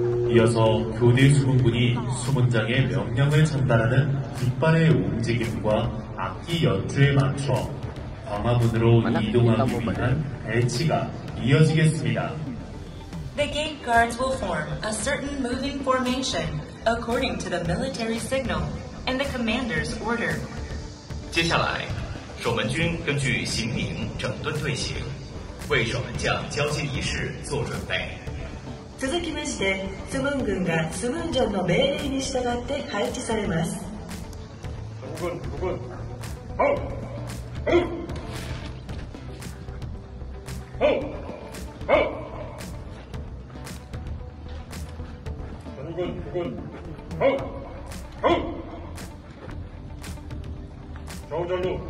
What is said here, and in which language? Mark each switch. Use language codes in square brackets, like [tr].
[ko] 이어서 교대 수문군이 수문장의 명령을 전달하는 깃발의 움직임과 악기 연주에 맞춰 광화문으로 이동하기 위한 배치가 이어지겠습니다. [en] The gate guards will form a certain moving formation according to the military signal and the commander's order. [zh] 接下来，守门军根据行名整顿队形，为守门将交接仪式做准備。 [ja] 続きまして、スムン軍がスムンジョンの命令に従って配置されます。 [ko] 전군, 부군, 전군, 부군, 저전루,